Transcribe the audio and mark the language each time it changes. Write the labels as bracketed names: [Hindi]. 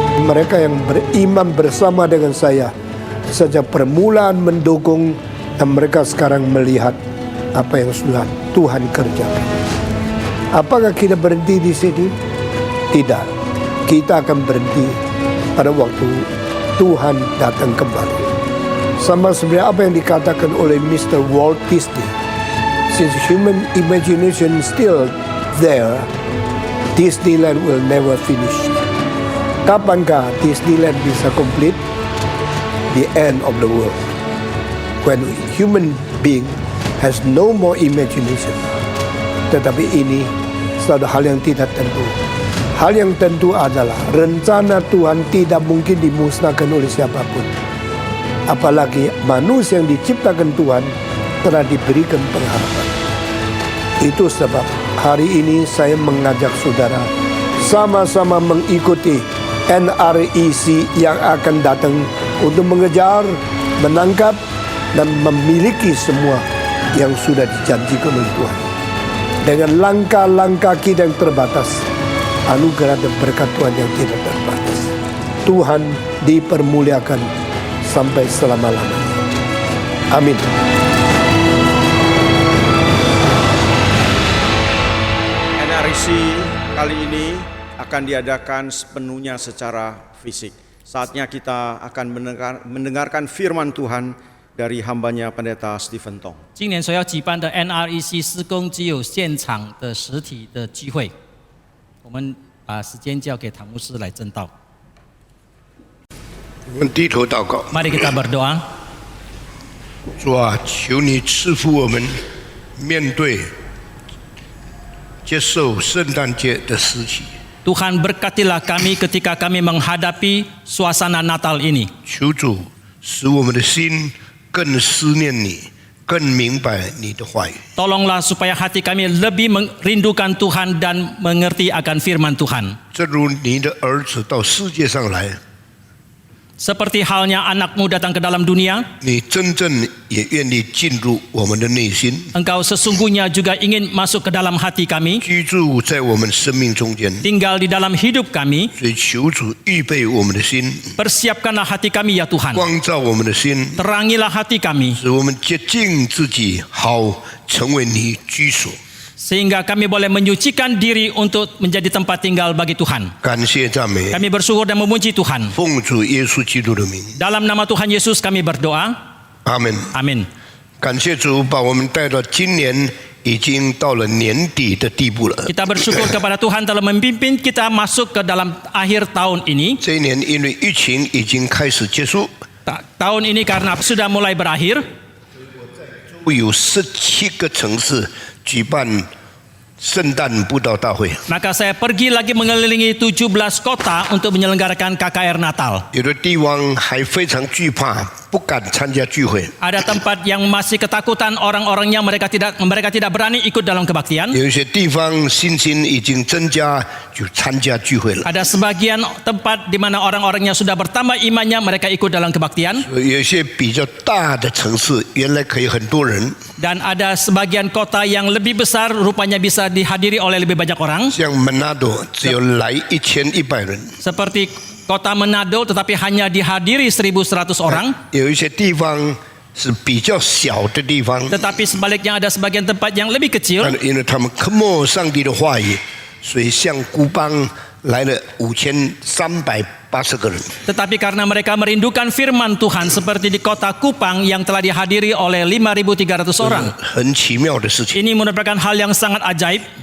[Indonesian] Mereka yang beriman bersama dengan saya sejak permulaan mendukung, dan mereka sekarang melihat apa yang sudah Tuhan kerjakan. Apakah kita berhenti di sini? Tidak. Kita akan berhenti pada waktu Tuhan datang kembali. Sama sebenarnya apa yang dikatakan oleh Mr. Walt Disney. [English] Since human imagination is still there, Disneyland will never finish. [Indonesian] Kapankah Disneyland bisa [English] complete? The end of the world. When human being has no more imagination. [Indonesian] Tetapi ini suatu hal yang tidak tentu. Hal yang tentu adalah rencana Tuhan tidak mungkin dimusnahkan oleh siapapun. Apalagi manusia yang diciptakan Tuhan telah diberikan pengharapan. Itu sebab hari ini saya mengajak saudara sama-sama mengikuti NREC yang akan datang untuk mengejar, menangkap, dan memiliki semua yang sudah dijanjikan oleh Tuhan. Dengan langkah-langkah kita yang terbatas, anugerah dan berkat Tuhan yang tidak terbatas. Tuhan dipermuliakan sampai selama-lamanya. Amin. NREC kali ini akan diadakan sepenuhnya secara fisik. Saatnya kita akan mendengarkan firman Tuhan dari hambanya Pendeta Stephen Tong. [Chinese] 今年所要举办的 NREC 事工只有现场的实体的聚会，我们把时间交给唐牧师来证道。我们低头祷告。 [Indonesian] Mari kita berdoa. [Chinese] 主啊，求你赐福我们面对接受圣诞节的时期。 [Indonesian] Tuhan berkatilah kami ketika kami menghadapi suasana Natal ini. [Chinese] 求主使我们的心更思念你，更明白你的话语。 [Indonesian] Tolonglah supaya hati kami lebih merindukan Tuhan dan mengerti akan firman Tuhan. [Chinese] 正如你的儿子到世界上来， [Indonesian] Seperti halnya anakmu datang ke dalam dunia, [Chinese] 你真正也愿意进入我们的内心， [Indonesian] Engkau sesungguhnya juga ingin masuk ke dalam hati kami, [Chinese] 居住在我们生命中间。 [Indonesian] tinggal di dalam hidup kami. [Chinese] 所以求主预备我们的心， [Indonesian] Persiapkanlah hati kami ya Tuhan. [Chinese] 光照我们的心， [Indonesian] Terangilah hati kami, [Chinese] 使我们洁净自己，好成为你居所。 [Indonesian] sehingga kami boleh menyucikan diri untuk menjadi tempat tinggal bagi Tuhan. [Chinese] 感谢赞美， [Indonesian] Kami bersyukur dan memuji Tuhan. [Chinese] 奉主耶稣基督的名， [Indonesian] Dalam nama Tuhan Yesus kami berdoa. [Chinese] 阿门。 [Indonesian] Amin. [Chinese] 感谢主，把我们带到今年已经到了年底的地步了。 [Indonesian] Kita bersyukur kepada Tuhan telah memimpin kita masuk ke dalam akhir tahun ini. [Chinese] 这一年因为疫情已经开始结束， [Indonesian] Tahun ini karena sudah mulai berakhir, [Chinese] 有17个城市举办圣诞布道大会。 [Indonesian] Maka saya pergi lagi mengelilingi 17 kota untuk menyelenggarakan KKR Natal. [Chinese] 有的地方还非常惧怕，不敢参加聚会； [Indonesian] Ada tempat yang masih ketakutan orang-orangnya, mereka tidak berani ikut dalam kebaktian. [Chinese] 有一些地方信心已经增加，就参加聚会了。 [Indonesian] Ada sebagian tempat di mana orang-orangnya sudah bertambah imannya, mereka ikut dalam kebaktian. [Chinese] 有一些比较大的城市，原来可以很多人， [Indonesian] Dan ada sebagian kota yang lebih besar, rupanya bisa dihadiri oleh lebih banyak orang. [Chinese] 像 Manado 只有来1100人。 [Indonesian] Seperti kota Manado, tetapi hanya dihadiri 1.100 orang. [Chinese] 有一些地方是比较小的地方， [Indonesian] Tetapi sebaliknya ada sebagian tempat yang lebih kecil. [Chinese] 但因为他们渴慕上帝的话语，所以像孤邦来了5380个人。 [Indonesian] Tetapi karena mereka merindukan firman Tuhan, seperti di kota Kupang yang telah dihadiri oleh 5.300 orang. [Chinese] 很奇妙的事情。 [Indonesian] Ini merupakan hal yang sangat ajaib.